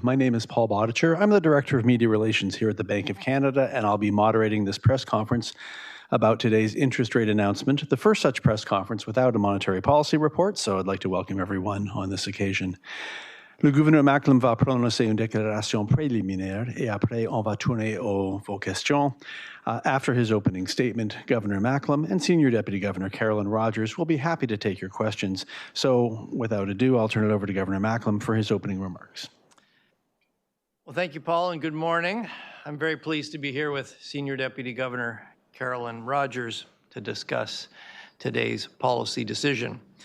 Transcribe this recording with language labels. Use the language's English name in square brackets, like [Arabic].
[English] My name is Paul Bodicher. I'm the Director of Media Relations here at the Bank of Canada, and I'll be moderating this press conference about today's interest rate announcement, the first such press conference without a monetary policy report, so I'd like to welcome everyone on this occasion. [French] Le gouverneur Macklem va prononcer une déclaration préliminaire et après on va tourner vos questions. [English] After his opening statement, Governor Macklem and Senior Deputy Governor Carolyn Rogers will be happy to take your questions. So without ado, I'll turn it over to Governor Macklem for his opening remarks. Well, thank you, Paul, and good morning. I'm very pleased to be here with Senior Deputy Governor Carolyn Rogers to discuss today's policy decision.